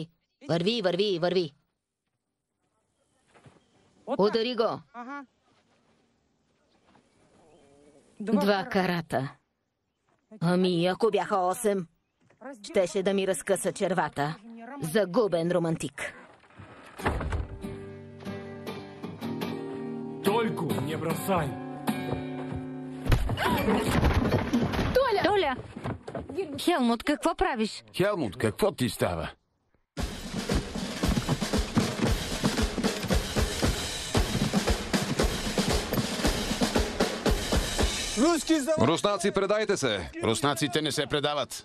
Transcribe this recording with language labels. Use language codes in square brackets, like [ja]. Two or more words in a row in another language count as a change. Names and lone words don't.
[bg] Хайде, давай. Върви. Удари го. 2 карата. Ами, ако бяха 8, щеше да ми разкъса червата. Загубен романтик. [ru] Только не бросай. [bg] Толя! Хелмут, какво правиш? Хелмут, какво ти става? Руснаци, предайте се! Руснаците не се предават.